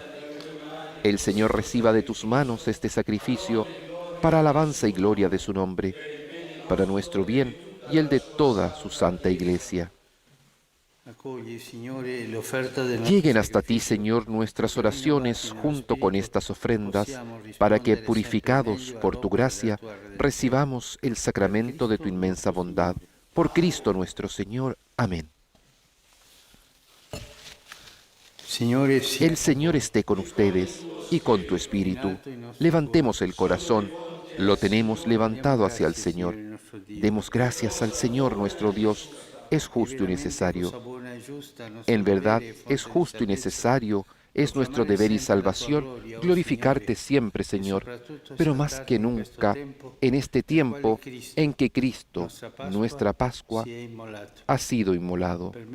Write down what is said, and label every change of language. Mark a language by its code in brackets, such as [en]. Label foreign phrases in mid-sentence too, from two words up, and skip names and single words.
[es] El Señor reciba de tus manos este sacrificio para alabanza y gloria de su nombre, para nuestro bien y el de toda su santa Iglesia. [it] accogli, Signore, l'offerta del nostro [es] Lleguen hasta ti, [it] sacrificio, [es] Señor, nuestras [it] perché [es] oraciones [it] rinnovati [es] junto [it] nello [es] con [it] Spirito, [es] estas ofrendas, [it] possiamo [es] para que, [it] rispondere sempre [es] purificados [it] meglio [es] por tu [it] all'opera della [es] gracia, [it] tua redenzione. [es] recibamos el sacramento de tu inmensa bondad. Por Cristo nuestro Señor. Amén. [it] Signore, sia [es] El Señor esté con ustedes y con tu espíritu. Levantemos el corazón. Lo tenemos levantado hacia el Señor. Demos gracias al Señor nuestro Dios. Es justo y necesario. En verdad, es justo y necesario, es nuestro deber y salvación glorificarte siempre, Señor, pero más que nunca en este tiempo en que Cristo, nuestra Pascua, ha sido inmolado.